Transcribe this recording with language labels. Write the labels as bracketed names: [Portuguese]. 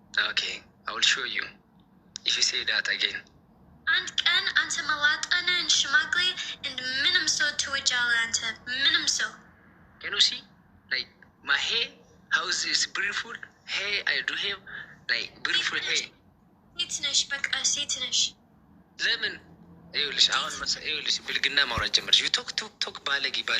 [English] ኦኬ I will show you if you say that again [Amharic] አንድ ቀን አንተ መላጣንን ሽማግሌ እንደ ምንም ሰው ትወጃለህ አንተ ምንም ሰው [English] can you see like my hair how is this beautiful hair I do have like beautiful hair [Amharic] ሴት ነሽ በቃ ሴት ነሽ ለምን ይኸውልሽ አሁን ይኸውልሽ ብልግና ማውራት ጀመርሽ ቶክ ባለጌ